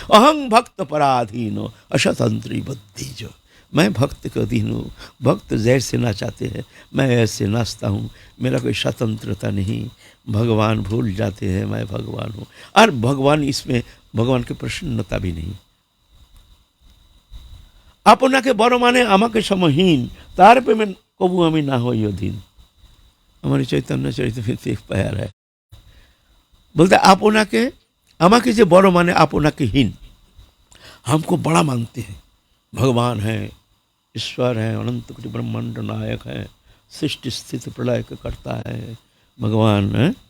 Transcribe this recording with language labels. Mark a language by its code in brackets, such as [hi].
[sa] अहं भक्त पराधीनो अशतंत्री बुद्धि जो, [hi] मैं भक्त के अधीन हूँ, भक्त जैसे नाचाते हैं मैं ऐसे नाचता हूँ, मेरा कोई स्वतंत्रता नहीं। भगवान भूल जाते हैं मैं भगवान हूँ, और भगवान इसमें भगवान की प्रसन्नता भी नहीं। [bn] আপনাকে বড় মানে আমাকে সমহীন, তার প্রেমে কবু আমি না হই অধীন। [hi] हमारे चैतन्य चरितमृत एक प्यार है, बोलते [bn] আপনাকে আমাকে যে বড় মানে আপনাকে [hi] हीन, हमको बड़ा मानते हैं, भगवान है, ईश्वर है, अनंत कोटि ब्रह्मांड नायक है, सृष्टि स्थिति प्रलय का करता है भगवान है।